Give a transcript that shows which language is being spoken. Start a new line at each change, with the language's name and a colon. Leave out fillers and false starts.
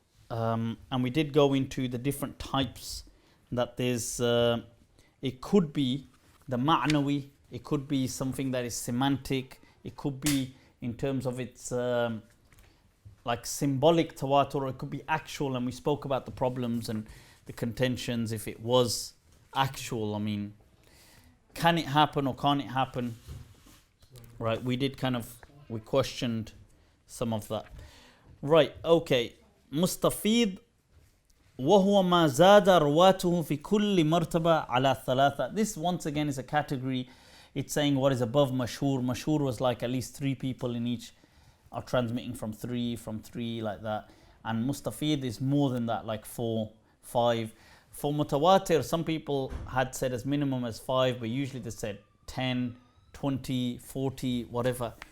English: And we did go into the different types that there's, it could be the ma'nawi, it could be something that is semantic, it could be in terms of its like symbolic tawatur, or it could be actual, and we spoke about the problems and the contentions if it was actual. Can it happen or can't it happen? Right, we questioned some of that. Right, okay.
Arabic: Mustafid وهو ما زاد رواته في كل مرتبة على ثلاثة.
English: This once again is a category. It's saying what is above mashhur. Mashhur was like at least 3 people in each are transmitting from three like that. And mustafid is more than that, like 4, 5. For mutawatir, some people had said as minimum as 5, but usually they said 10, 20, 40, whatever.